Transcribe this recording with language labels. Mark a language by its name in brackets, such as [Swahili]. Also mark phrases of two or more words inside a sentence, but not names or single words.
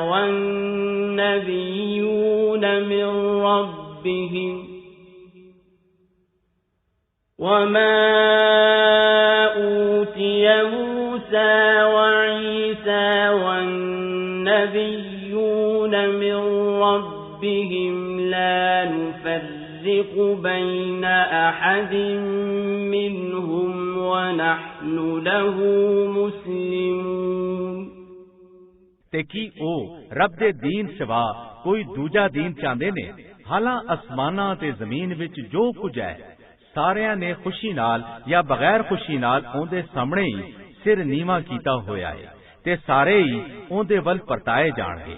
[Arabic] والنبيون من ربهم وما أوتي موسى وعيسى والنبيون من ربهم لا نفرق بين أحد منهم ونحن له مسلمون [Punjabi] ਤੇ ਕੀ ਉਹ ਰੱਬ ਦੇ ਦੀਨ ਸਿਵਾ ਕੋਈ ਦੂਜਾ ਦੀਨ ਚਾਹੁੰਦੇ ਨੇ? ਹਾਲਾਂ ਅਸਮਾਨਾਂ ਤੇ ਜ਼ਮੀਨ ਵਿੱਚ ਜੋ ਕੁਝ ਹੈ ਸਾਰਿਆਂ ਨੇ ਖੁਸ਼ੀ ਨਾਲ ਜਾਂ ਬਗੈਰ ਖੁਸ਼ੀ ਨਾਲ ਉਹਦੇ ਸਾਹਮਣੇ ਹੀ ਸਿਰ ਨੀਵਾਂ ਕੀਤਾ ਹੋਇਆ ਹੈ ਤੇ ਸਾਰੇ ਹੀ ਉਹਦੇ ਵੱਲ ਪਰਤਾਏ ਜਾਣਗੇ।